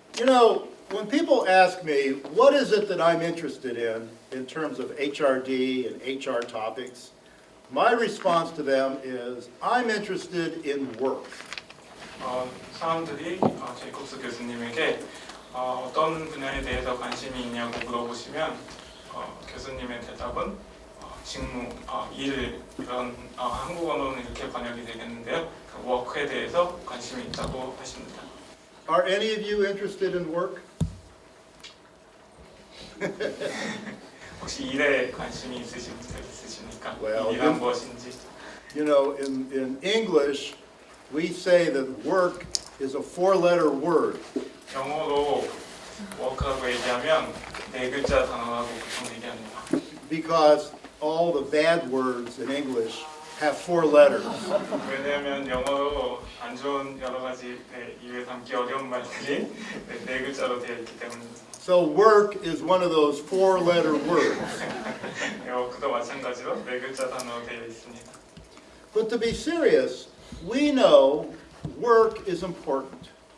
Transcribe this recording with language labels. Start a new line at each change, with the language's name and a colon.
English: You know, when people ask me, what is it that I'm interested in terms of HRD and HR topics, my response to them is, I'm interested in work.
Korean: 사람들이 제이콥스 교수님에게 어떤 분야에 대해서 관심이 있냐고 물어보시면 교수님의 대답은 직무, 일, 이런 한국어로는 이렇게 번역이 되겠는데요. 그 워크에 대해서 관심이 있다고 하십니다.
English: Are any of you interested in work?
Korean: 혹시 일에 관심이 있으신 분들 있으십니까?
English: Well,
Korean: 일이란 무엇인지.
English: You know, in English, we say that work is a four-letter word.
Korean: 영어로 워크라고 얘기하면 네 글자 단어라고 보통 얘기합니다.
English: Because all the bad words in English have four letters.
Korean: 왜냐하면 영어로 안 좋은 여러 가지 입에 담기 어려운 말들이 네 글자로 되어 있기 때문입니다.
English: So work is one of those four-letter words.
Korean: 워크도 마찬가지로 네 글자 단어로 되어 있습니다.
English: But to be serious, we know work is important.